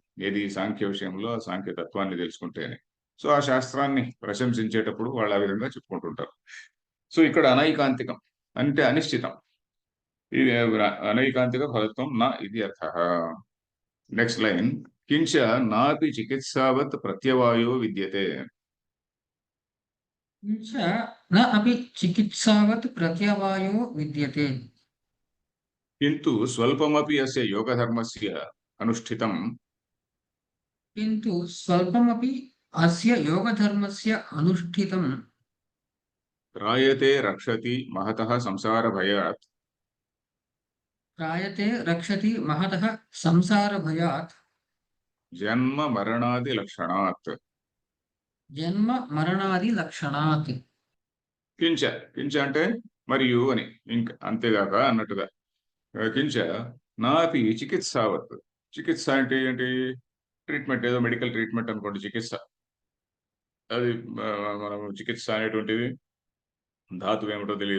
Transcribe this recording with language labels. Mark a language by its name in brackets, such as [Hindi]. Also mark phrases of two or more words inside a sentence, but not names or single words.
[Telugu] ఏది సాంఖ్య విషయంలో ఆ సాంఖ్య తత్వాన్ని తెలుసుకుంటే అని. సో, ఆ శాస్త్రాన్ని ప్రశంసించేటప్పుడు వాళ్ళు ఆ విధంగా చెప్పుకుంటుంటారు. సో, ఇక్కడ అనైకాంతికం అంటే అనిశ్చితం. ఇది అనైకాంతిక ఫలితం ఇది అర్థః. [English] next line [Sanskrit] కించ నాపి చికిత్సావత్ ప్రత్యవాయో విద్యతే. च न अपि चिकित्सावत् प्रत्यवायो विद्यते। కింతు స్వల్పమపి అస్య యోగధర్మస్య అనుష్ఠితం किन्तु स्वल्पमपि अस्य योगधर्मस्य अनुष्ठितं త్రాయతే రక్షతి మహతః సంసారభయాత్ त्रायते रक्षति महतः संसारभयात् జన్మ మరణాది లక్షణాత్. जन्म-मरणादिलक्षणात्। [Telugu] కించ కించ అంటే మరియు అని ఇంక అంతేగాక అన్నట్టుగా. [Sanskrit] కించ నాపి చికిత్సావత్. [Telugu] చికిత్స అంటే ఏంటి? ట్రీట్మెంట్ ఏదో [English] medical treatment [Telugu] అనుకోండి చికిత్స. అది మనం చికిత్స అనేటువంటిది ధాతువు ఏమిటో తెలీదు.